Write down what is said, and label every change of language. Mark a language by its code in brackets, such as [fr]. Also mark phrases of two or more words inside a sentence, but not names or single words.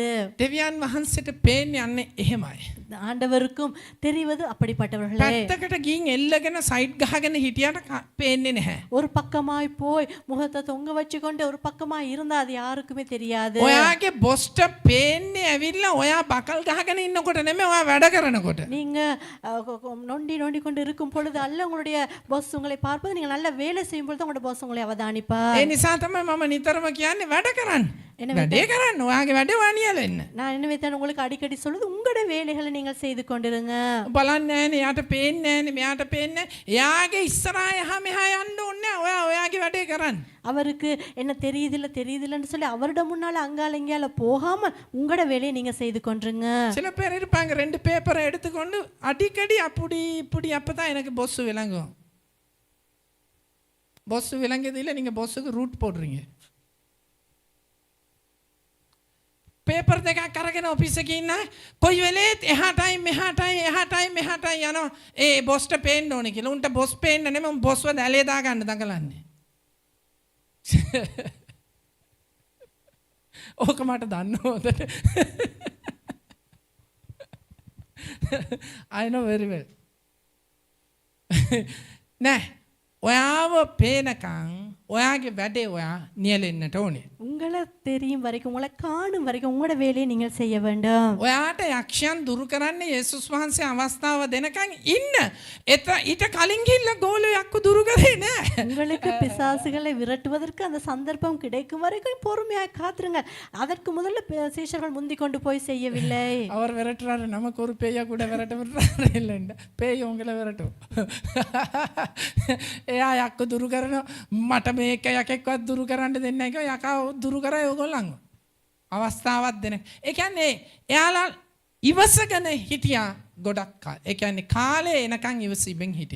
[si] දෙවියන් වහන්සේට පේන්නේ අන්නේ එහෙමයි. [ta] ஆண்டவருக்கும் தெரிவது அப்படிப்பட்டவர்களே. [si] පැත්තකට ගින් එල්ලගෙන සයිඩ් ගහගෙන හිටියට පේන්නේ නැහැ. [ta] ஒரு பக்கமாய் போய் முகத்தை தொங்க வச்சு கொண்டு ஒரு பக்கமாய் இருந்தால் அது யாருக்குமே தெரியாது. [si] ඔයාගේ බොස්ට පේන්නේ ඇවිල්ලා ඔයා බකල් ගහගෙන ඉන්නකොට නෙමෙයි ඔයා වැඩ කරනකොට. [ta] நீங்க நொண்டி கொண்டு இருக்கும் பொழுது அல்ல உங்களுடைய பாஸ் உங்களை பார்ப்பது நீங்கள் நல்ல வேலை செய்யும் பொழுது உங்களுடைய உங்களோட பாஸ் உங்களை அவதானிப்பார். [si] ඒ නිසා තමයි මම නිතරම කියන්නේ වැඩ කරන්න. වැඩේ කරන්න. ඔයාගේ වැඩේ වානියල එන්න. [ta] நான் எனவே தான் உங்களுக்கு அடிக்கடி சொல்லுது உங்களோட வேலைகளை நீங்கள் செய்து கொண்டிருங்க. [si] බලන්න නෑනේ යාට පේන්නේ නෑනේ මෙයාට පේන්නේ. එයාගේ ඉස්සරහා එහා මෙහා යන්න ඕනේ නෑ. ඔයා ඔයාගේ වැඩේ කරන්න. [ta] அவருக்கு என்ன தெரியுதில்லன்னு சொல்லி அவரோட முன்னால அங்கால இங்கால போகாம உங்களோட வேலையை நீங்க செய்து கொண்டிருங்க. சில பேர் இருப்பாங்க 2 பேப்பரை எடுத்துக்கொண்டு அடிக்கடி அப்படி இப்படி அப்பதான் எனக்கு பொஸ் விளங்கும். பொஸ் விளங்கியது இல்லை நீங்கள் பொஸ்ஸுக்கு ரூட் போடுறீங்க. [si] පේපර් දෙකක් අරගෙන ඔෆිස් එකේ ඉන්න කොයි වෙලේත් එහාටයි මෙහාටයි යනවා. ඒ බොස්ට පේන්න ඕනේ කියලා. උන්ට බොස් පේන්න නෙමෙයි බොස්ව දැලේ දා ගන්න දඟලන්නේ. ඕක මට දන්න හොඳට. [en] I know very well. [si] නෑ ඔයාව පේනකන් ඔයාගේ වැඩේ ඔයා නියැලෙන්නට ඕනේ. [ta] உங்களை தெரியும் வரைக்கும் உங்களை காணும் வரைக்கும் உங்களோட வேலையை நீங்கள் செய்ய வேண்டும். [si] ඔයාට යක්ෂයන් දුරු කරන්න යේසුස් වහන්සේ අවස්ථාව දෙනකන් ඉන්න. ඊට කලින් ගිහිල්ලා ගෝලයක් දුරු කරේ නෑ. [ta] உங்களுக்கு பிசாசுகளை விரட்டுவதற்கு அந்த சந்தர்ப்பம் கிடைக்கும் வரைக்கும் பொறுமையாக காத்துருங்க. அதற்கு முதல்ல சீஷர்கள் முந்தி கொண்டு போய் செய்யவில்லை. அவர் விரட்டுறாரு நமக்கு ஒரு பேயா கூட விரட்ட விடுறாரு இல்லைண்ட பேய் உங்களை விரட்டும். [si] එයා යක්ක දුරු කරනවා. මට මේක යකෙක්වත් දුරු කරන්න දෙන්නේ නැහැ කිව්වා. යකා දුරු කරා ඒගොල්ලන්ව. අවස්ථාවක් දෙන. ඒ කියන්නේ එයාලා ඉවසගෙන හිටියා ගොඩක් කාලේ. ඒ කියන්නේ කාලේ එනකන් ඉවසීමෙන් හිටියා.